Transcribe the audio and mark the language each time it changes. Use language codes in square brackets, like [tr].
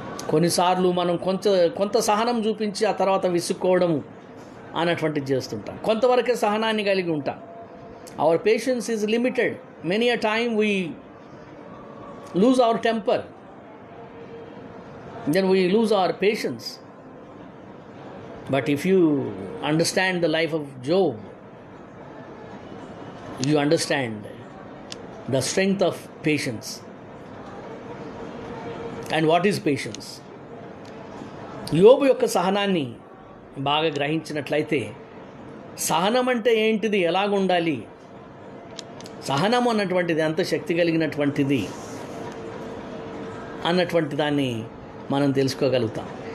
[te] కొన్నిసార్లు మనం కొంత సహనం చూపించి ఆ తర్వాత విసుక్కోవడము అన్నటువంటిది చేస్తుంటాం. కొంతవరకే సహనాన్ని కలిగి ఉంటాం. [en] Our patience is limited. Many a time we lose our temper, then we lose our patience. But if you understand the life of Job, you understand the strength of patience. And what is patience? [te] యోబు యొక్క సహనాన్ని బాగా గ్రహించినట్లయితే సహనం అంటే ఏంటిది, ఎలాగుండాలి, సహనం అన్నటువంటిది ఎంత శక్తి కలిగినటువంటిది అన్నటువంటి దాన్ని మనం తెలుసుకోగలుగుతాం.